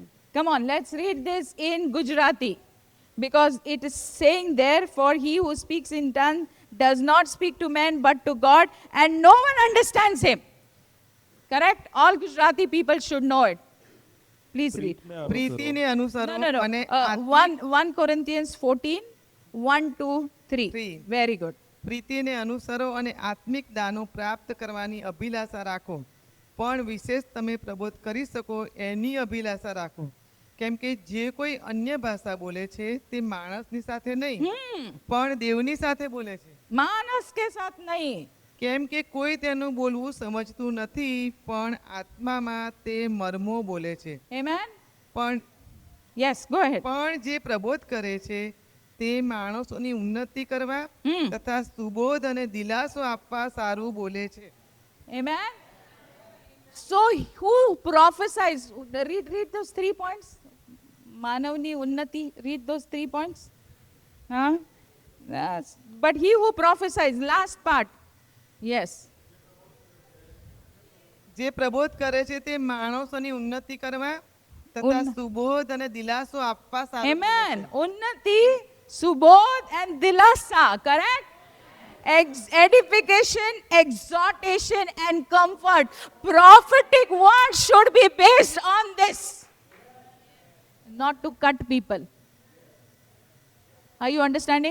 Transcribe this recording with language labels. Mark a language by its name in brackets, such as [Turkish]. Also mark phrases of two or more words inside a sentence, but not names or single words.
[English] Come on, let's read this in Gujarati. Because it is saying there, for he who speaks in tongue does not speak to men but to God, and no one understands him. Correct? All Gujarati people should know it. Please read. [Gujarati] પ્રીતિને અનુસરો [English] No. [Gujarati] અને [English] 1 Corinthians 14, 1 to 3. Three. Very good. [Gujarati] પ્રીતિને અનુસરો અને આત્મિક દાનો પ્રાપ્ત કરવાની અભિલાષા રાખો. પણ વિશેષ તમે પ્રબોધ કરી શકો એની અભિલાષા રાખો. કેમ કે જે કોઈ અન્ય ભાષા બોલે છે તે માણસની સાથે નહીં પણ દેવની સાથે બોલે છે. [Hindi] मानस के साथ नहीं. [Gujarati] કેમ કે કોઈ તેનું બોલવું સમજતું નથી પણ આત્મામાં તે મર્મો બોલે છે. [English] Amen? [Gujarati] પણ [English] Yes, go ahead. [Gujarati] પણ જે પ્રબોધ કરે છે તે માણસોની ઉન્નતિ કરવા તથા સુબોધ અને દિલાસો આપવા સારું બોલે છે. [English] Amen? So, who prophesies? Read those 3 points. [Gujarati] માનવની ઉન્નતિ. [English] Read those 3 points. Huh? Yes. But he who prophesies, last part. Yes. [Gujarati] જે પ્રબોધ કરે છે તે માણસોની ઉન્નતિ કરવા તથા સુબોધ અને દિલાસો આપવા સારું બોલે છે. [English] Amen. Unnati, subodh and dilasa. Correct? Edification, exhortation and comfort. Prophetic word should be based on this. Not to cut people. Are you understanding?